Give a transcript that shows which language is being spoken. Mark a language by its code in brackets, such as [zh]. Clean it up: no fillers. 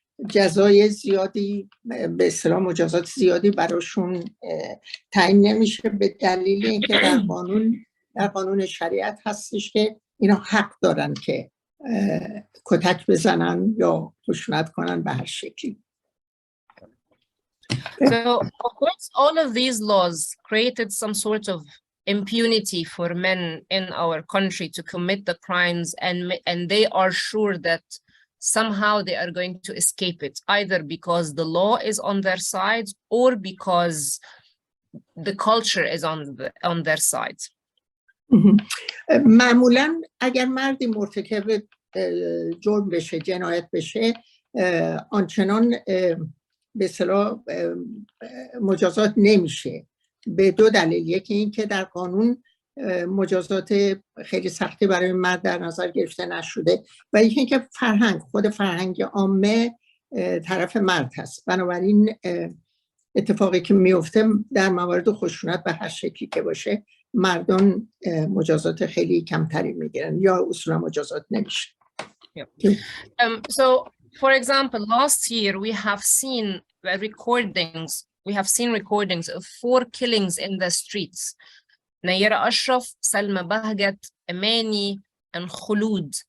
[fa] جزای زیادی، به اصطلاح مجازات زیادی براشون تعیین نمیشه، به دلیل اینکه در قانون شریعت هستش که اینا حق دارن که کتک بزنن یا خشونت کنن به هر شکلی. [en] So, of course, all of these laws created some sort of impunity for men in our country to commit the crimes, and they are sure that somehow they are going to escape it, either because the law is on their side or because the culture is on their side. [fa] معمولاً اگر مردی مرتکب جرم بشه، جنایت بشه، آنچنان به اصطلاح مجازات نمیشه به دو دلیل. یکی این که در قانون مجازات خیلی سختی برای مرد در نظر گرفته نشده و یکی این که خود فرهنگ عامه طرف مرد هست. بنابراین اتفاقی که میفته در موارد خشونت به هر شکلی که باشه مردان مجازات خیلی کمتری میگیرن یا اصولا مجازات نمیشه. [en] So, for example, last year we have seen recordings of 4 killings in the streets. Nayerh Ashraf, Salma Bahgat, Amani, and Khulud.